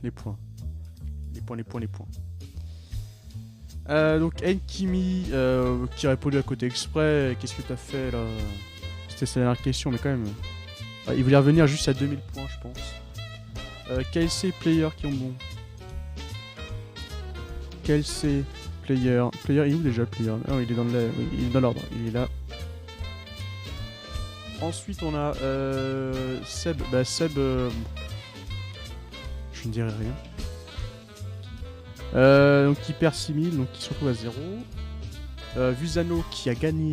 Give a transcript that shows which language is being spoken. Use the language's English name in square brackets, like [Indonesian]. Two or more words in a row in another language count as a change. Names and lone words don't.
[French] Donc Enkimi qui a répondu à côté exprès. Qu'est-ce que t'as fait là? C'était sa dernière question, mais quand même. Il voulait revenir juste à 2000 points, je pense. KLC player qui ont bon. KLC player. Player, il est où déjà player? Oh, il est dans le, oui, il est dans l'ordre. Il est là. Ensuite, on a Seb. Bah, Seb. Je ne dirai rien. Donc qui perd 6000, donc qui se retrouve à 0. Vusano qui a gagné.